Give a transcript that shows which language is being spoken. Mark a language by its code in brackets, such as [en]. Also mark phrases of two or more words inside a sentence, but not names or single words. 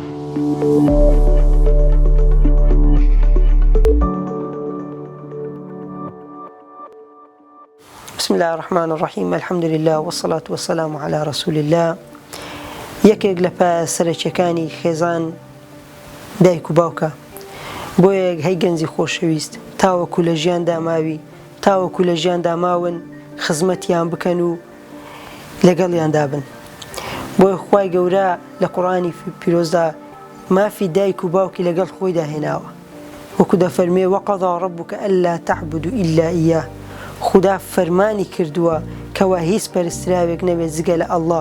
[ar] بسم الله الرحمن الرحيم الحمد لله والصلاة والسلام على رسول الله. [ckb] یەکێک لە سەرچیەکانی خێزان دایک و باوکە، بۆ یەک هەی گەنجی خۆشەویست تاوەکو لە ژیاندا ماوی، تاوەکو لە ژیاندا ماون خزمەتیان بکەن و لەگەڵیان دابن. بۆیە خوای گەورە لە قورئانی پیرۆزدا مافی دایک و باوکی لەگەڵ خۆی داهێناوە، وەکو دەفەرمێ [ar] وەقەضا رەبوکە ئەللا تەعبودوا ئیلا ئیاه، [ckb] خدا فەرمانی کردووە کەوا هیچ پەرستراوێک نەبێت جگە لە ئەڵڵا.